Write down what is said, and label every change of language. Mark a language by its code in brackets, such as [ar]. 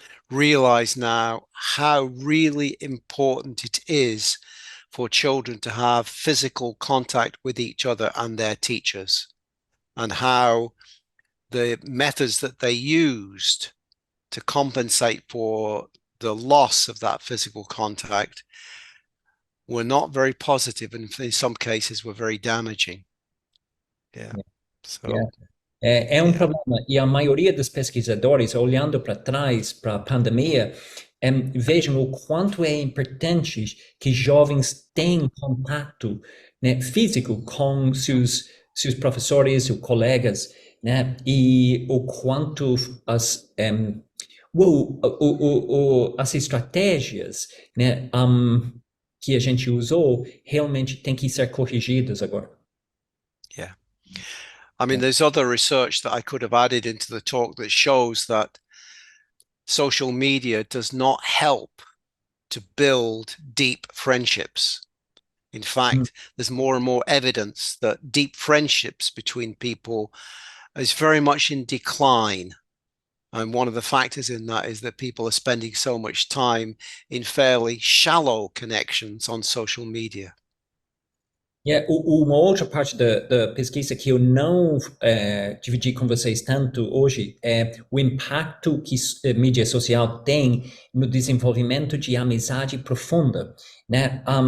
[en] realize now how really important it is for children to have physical contact with each other and their teachers, and how the methods that they used to compensate for the loss of that physical contact were not very positive, and in some cases were very damaging. [pt] É um problema, e a maioria dos pesquisadores, olhando para trás, para a pandemia, vejam o quanto é importante que jovens tenham contato, né, físico com seus professores, seus colegas, né, e o quanto as estratégias, né, que a gente usou realmente tem que ser corrigidas agora. [en] Yeah. I mean, there's other research that I could have added into the talk that shows that social media does not help to build deep friendships. In fact, there's more and more evidence that deep friendships between people is very much in decline. And one of the factors in that is that people are spending so much time in fairly shallow connections on social media. [pt] Uma outra parte da pesquisa que eu não dividi com vocês tanto hoje é o impacto que a mídia social tem no desenvolvimento de amizade profunda, né?